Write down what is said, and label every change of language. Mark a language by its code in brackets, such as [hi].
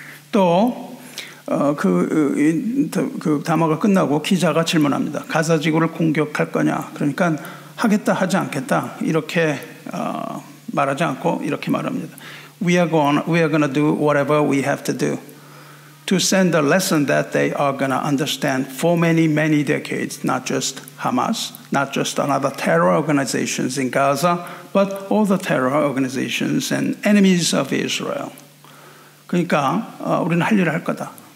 [ko] 또 그 담화가 끝나고 기자가 질문합니다. 가자 지구를 공격할 거냐? 그러니까 하겠다 하지 않겠다 이렇게 말하지 않고 이렇게 말합니다. [en] We are gonna do whatever we have to do to send a lesson that they are going to understand for many, many decades, not just Hamas, not just another terror organizations in Gaza, but all the terror organizations and enemies of Israel. [ko] 그러니까 우리는 할 일을 할 거다.